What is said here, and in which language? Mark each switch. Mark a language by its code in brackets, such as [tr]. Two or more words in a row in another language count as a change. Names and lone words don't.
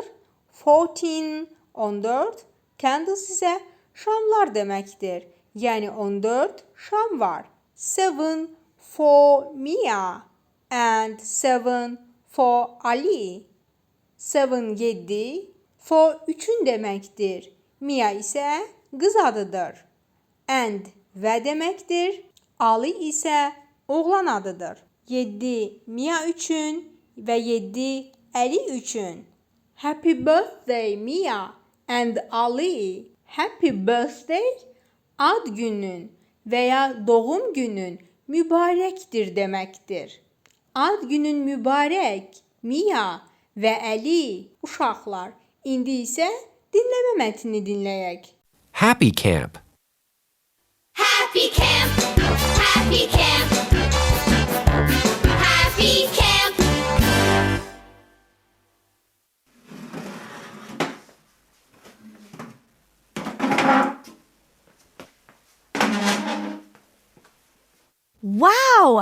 [az] 14, 14. Candles isə şamlar deməkdir. Yəni 14 şam var. [en] 7 for Mia and 7 for Ali. [az] 7, 7 for üçün deməkdir. Mia isə qız adıdır. And və deməkdir. Ali isə oğlan adıdır. 7 Mia üçün və 7 Ali üçün. [en] Happy birthday Mia and Ali. Happy birthday [az] ad günün və ya doğum günün mübarəkdir deməkdir. Ad günün mübarək Mia və Ali. Uşaqlar, indi isə dinləmə mətnini dinləyək. [en] Happy Camp. Happy Camp, Happy Camp, Happy Camp. Wow!